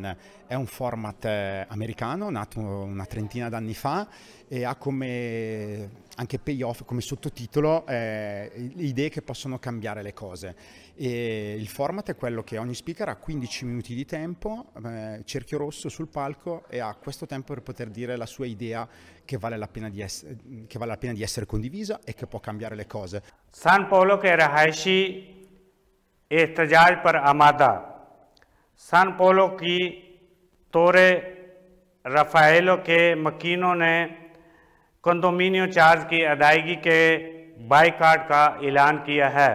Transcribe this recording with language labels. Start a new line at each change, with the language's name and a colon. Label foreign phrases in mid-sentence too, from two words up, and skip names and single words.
Italian: È un format americano, nato una trentina d'anni fa e ha come anche payoff, come sottotitolo, idee che possono cambiare le cose. E il format è quello che ogni speaker ha 15 minuti di tempo, cerchio rosso sul palco, e ha questo tempo per poter dire la sua idea che vale la pena di essere condivisa e che può cambiare le cose.
Urdu: सान पोलो کے رہائشی احتجاج پر آمادہ। सान पोलो की तोरे रफ़ाएलो کے مکینوں نے کنڈومینیو چارج کی ادائیگی کے بائیکاٹ کا اعلان کیا ہے।